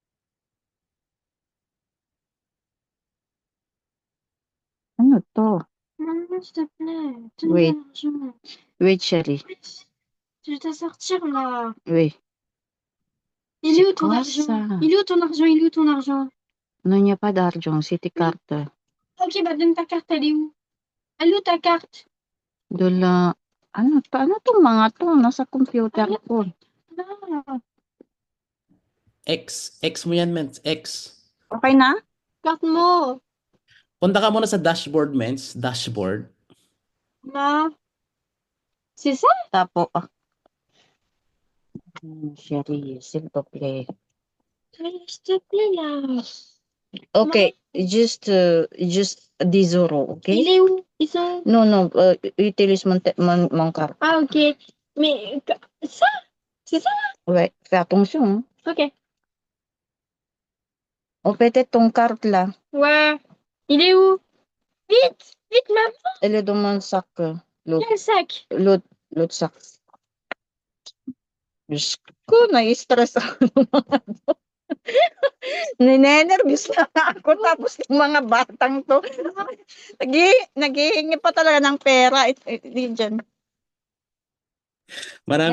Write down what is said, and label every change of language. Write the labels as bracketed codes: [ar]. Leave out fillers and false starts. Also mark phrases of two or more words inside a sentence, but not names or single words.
[tl] Ano to? [fr] Maman, s'il te plaît, Oui. donne-moi l'argent. Oui, chérie. Je dois sortir là. Oui. Il C'est est où ton quoi argent? ça? Il est où ton argent? Il est où ton argent? Non, il n'y a pas d'argent, c'est tes cartes. Ok, bah donne ta carte, elle est où? Elle est où ta carte? De la... [tl] Ano tong mga to? Nasa computer ko. [fr] Non. [tl] X mo yan, Mens. X. Okay na? Carte mo. Punta ka muna sa dashboard, Mens. Dashboard. [fr] Non. C'est ça? Tapo. Chérie, s'il te plaît. S'il te plaît là. [en] Okay, just 10 euros, [fr] Il [en] okay? [fr] est où? Ils sont. No, utilis mon carte. Ah, ok. Mais ça? C'est ça? Ouais, fais attention. Hein. Ok. On peut-être ton carte là. Ouais. Il est où? Vite! Vite, maman! Elle est dans mon sac. L'autre Quel sac? sac. [tl] Diyos ko, nai-stress ako ng mga to. Ninenervous na ako. Tapos yung mga batang to. Naghihingi pa talaga ng pera. Hindi dyan. Marami